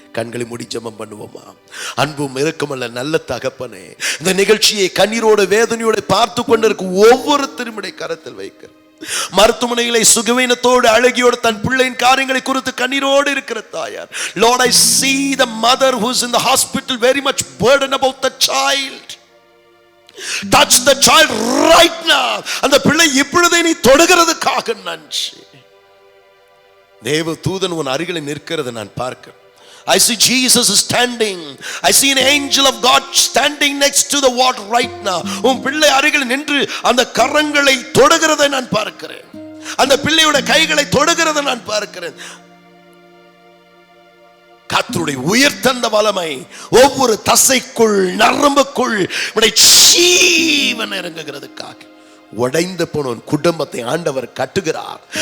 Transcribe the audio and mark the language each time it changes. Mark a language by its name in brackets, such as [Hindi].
[Tamil] கண்களை மூடி ஜெபம் பண்ணுவோமா? அன்பும் இரக்கமல்ல நல்ல தகப்பனே, இந்த நிகழ்ச்சியை கண்ணீரோடு வேதனையோடு பார்த்து கொண்டிருக்கும் ஒவ்வொருத்தரும் கரத்தில் வைக்க, மருத்துவமனைகளை சுகவீனத்தோடு அழகியோடு தன் பிள்ளையின் காரியங்களை குறித்து கண்ணீரோடு இருக்கிற தாயார், [English] Lord, I see the mother who's in the hospital very much burdened about the child. Touch the child right now. [Tamil] அந்த பிள்ளை இப்பொழுதே நீ தொடுகிறதுக்காக நன்றி. தேவ தூதன் உன் அருகில் நிற்கிறது நான் பார்க்கிறேன். [English] I see Jesus is standing. I see an angel of God standing next to the water right now. [Tamil] உன் பிள்ளை அருகில் நின்று அந்த கரங்களை தொடுகிறதை நான் பார்க்கிறேன். அந்த பிள்ளையோட கைகளை தொடுகிறதை நான் பார்க்கிறேன். கர்த்தருடைய உயர்த்தந்த வல்லமை ஒவ்வொரு தசைக்குள் நரம்புக்குள் ஜீவன் இறங்குகிறதுக்காக உடைந்த போன உன் குடும்பத்தை ஆண்டவர் கட்டுகிறார்.